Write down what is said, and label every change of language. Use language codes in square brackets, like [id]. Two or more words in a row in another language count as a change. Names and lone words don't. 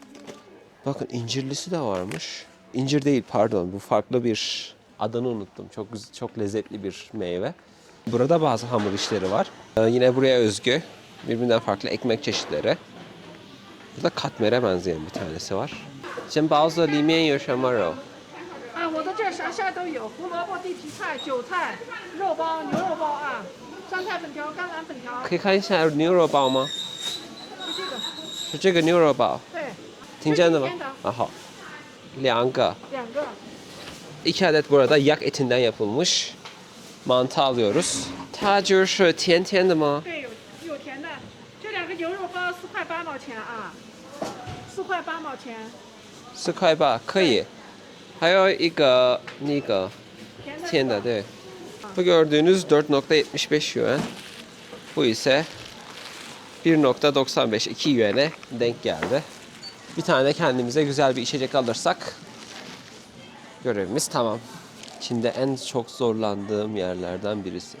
[tr] Bakın incirlisi de varmış. İncir değil pardon, bu farklı bir adını unuttum. Çok lezzetli bir meyve. Burada bazı hamur işleri var. Yine buraya özgü birbirinden farklı ekmek çeşitleri. Burada katmere benzeyen bir tanesi var. [zh] 煎包子里面有什么肉？我的这儿啥啥都有，胡萝卜、地皮菜、韭菜、肉包、牛肉包啊，酸菜粉条、甘蓝粉条。可以看一下牛肉包吗？是这个。是这个牛肉包。对。听见的吗？是一天的。啊好。2个。 2个。 [tr] 2 adet burada yak etinden yapılmış mantı alıyoruz. [zh] 它就是甜甜的吗？对，有甜的。这2个牛肉包4块8毛钱啊，4块8毛钱。 4块8可以。还有一个那个甜的对. [tr] Bu gördüğünüz 4.75 yuan. Bu ise 1.95 2 yuan'e denk geldi. Bir tane kendimize güzel bir içecek alırsak görevimiz tamam. Çin'de en çok zorlandığım yerlerden birisi.